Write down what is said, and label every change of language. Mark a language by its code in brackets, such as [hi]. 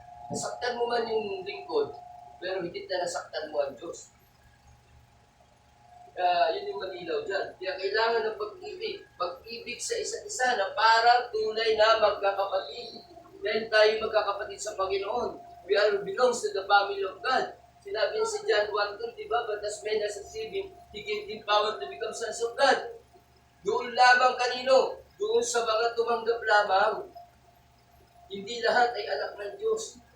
[tl] Nasaktan mo man yung lingkod, pero higit na nasaktan mo ang Diyos. Yun yung malinaw dyan. Kaya kailangan ng pag-ibig. Pag-ibig sa isa't isa na parang tunay na magkakapatid. Dahil tayo magkakapatid sa Panginoon. [en] We are belongs to the family of God. [tl] Sinabi niya si John 1:2, diba? [en] But as many as receive Him, He gave them power to become sons of God. [tl] Doon lamang kanino? Doon sa mga tumanggap lamang. Hindi lahat ay anak ng Diyos.